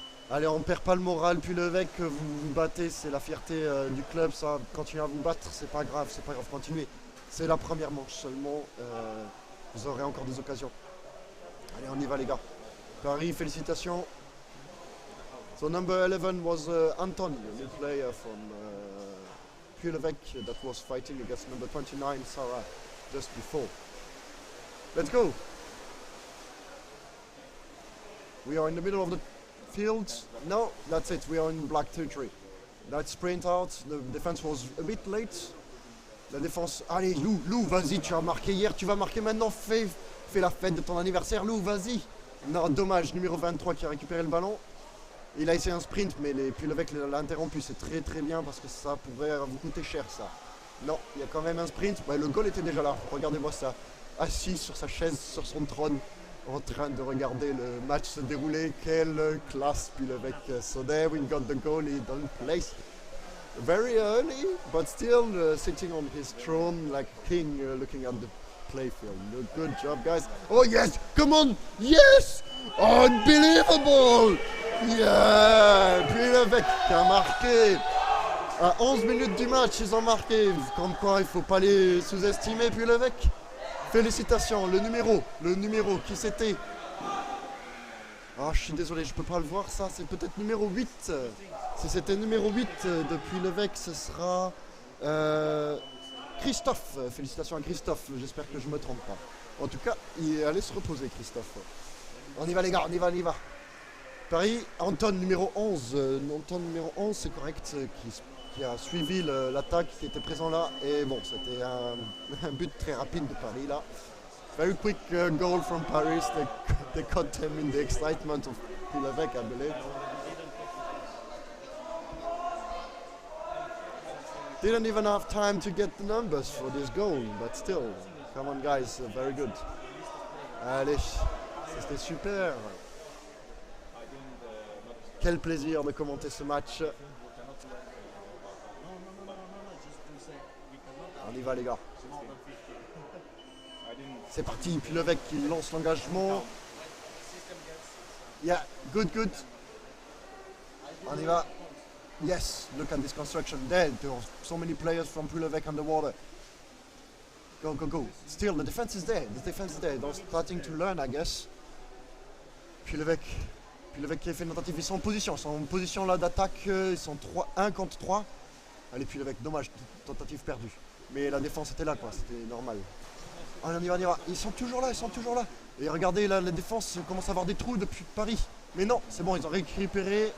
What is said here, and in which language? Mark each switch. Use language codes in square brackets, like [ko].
[fr] Allez, on perd pas le moral, puis L'Eveque, vous vous battez, c'est la fierté du club, ça. Continuez à vous battre, c'est pas grave, continuez. C'est la première manche seulement, vous aurez encore des occasions. Allez, on y va les gars. Paris, félicitations. [en] So number 11 was Anton, a new player from Puy L'Eveque that was fighting against number 29, Sarah, just before. Let's go. We are in the middle of the field. No, that's it. We are in black territory. That sprint out. The defense was a bit late. [fr] La défense. Allez, Lou, vas-y, tu as marqué hier, tu vas marquer maintenant. Fais la fête de ton anniversaire, Lou, vas-y. Non, dommage, numéro 23 qui a récupéré le ballon. Il a essayé un sprint, mais Puy L'Eveque l'a interrompu. C'est très très bien parce que ça pourrait vous coûter cher, ça. Non, il y a quand même un sprint. Ouais, le goal était déjà là. Regardez-moi ça. Assis sur sa chaise, sur son trône, en train de regarder le match se dérouler. Quelle classe, Puy L'Eveque. [en] So there we got the goalie in place. Very early, but still sitting on his throne like a king, looking at the playfield. Good job, guys. Oh yes, come on, yes, unbelievable. [fr] Yeah, Puy L'Eveque qui a marqué. À 11 minutes du match, ils ont marqué. Comme quoi, il ne faut pas les sous-estimer, Puy L'Eveque. Félicitations, le numéro, qui c'était? Ah, je suis désolé, je peux pas le voir, ça, c'est peut-être numéro 8. Si c'était numéro 8 depuis L'Eveque, ce sera Christophe. Félicitations à Christophe, j'espère que je me trompe pas. En tout cas, il est allé se reposer, Christophe. On y va les gars, on y va. Paris, Anton numéro 11. Anton numéro 11, c'est correct, qui a suivi l'attaque, qui était présent là. Et bon, c'était un but très rapide de Paris là. [en] Very quick goal from Paris. They caught him in the excitement of Puy L'Eveque, I believe. Didn't even have time to get the numbers for this goal, but still, come on guys, very good. [fr] Allez, c'était super. Quel plaisir de commenter ce match. On y va les gars. C'est parti, puis L'Eveque qui lance l'engagement. [en] Yeah, good. [fr] On y va. [en] Yes, look at this construction. There are so many players from Puy L'Eveque underwater. Go. Still, the defense is there. They're starting to learn, I guess. [fr] Puy L'Eveque qui a fait une tentative. Ils sont en position là d'attaque. Ils sont 1 contre 3. Allez, Puy L'Eveque, dommage, tentative perdue. Mais la défense était là, quoi, c'était normal. Allez, on y va. Ils sont toujours là. Et regardez, là, la défense commence à avoir des trous depuis Paris. Mais non, c'est bon, ils ont récupéré.